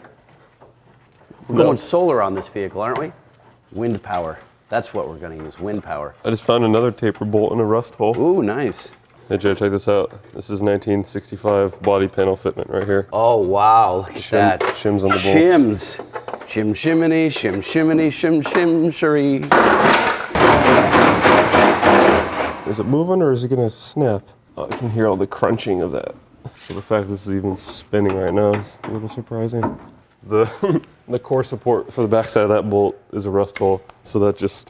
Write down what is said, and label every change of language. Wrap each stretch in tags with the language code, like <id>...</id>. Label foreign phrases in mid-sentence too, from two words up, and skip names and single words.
<en>We're going solar on this vehicle, aren't we? Wind power. That's what we're gonna use, wind power. I just found another taper bolt in a rust hole. Ooh, nice. Hey Jay, check this out. This is 1965 body panel fitment right here. Oh wow, look at that. Shims on the bolts. Shims. Shim shiminy, shim shiminy, shim shim sheree. Is it moving or is it gonna snap? Oh, I can hear all the crunching of that. So the fact this is even spinning right now is a little surprising. The the core support for the backside of that bolt is a rust hole, so that just</en>